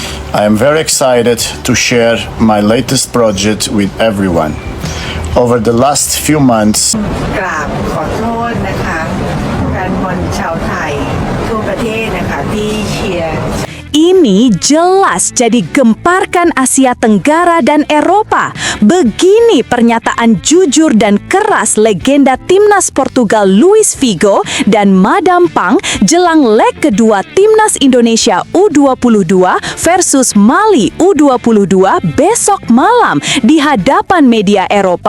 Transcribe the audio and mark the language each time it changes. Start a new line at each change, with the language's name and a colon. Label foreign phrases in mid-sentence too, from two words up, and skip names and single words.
English: I am very excited to share my latest project with everyone. Over the last few months,
Thai: กราบขอโทษนะคะแฟนบอลชาวไทยทั่วประเทศนะคะที่เชียร์
Indonesian: Ini jelas jadi gemparkan Asia Tenggara dan Eropa. Begini pernyataan jujur dan keras legenda timnas Portugal Luis Figo dan Madam Pang jelang leg kedua timnas Indonesia U22 versus Mali U22 besok malam di hadapan media Eropa.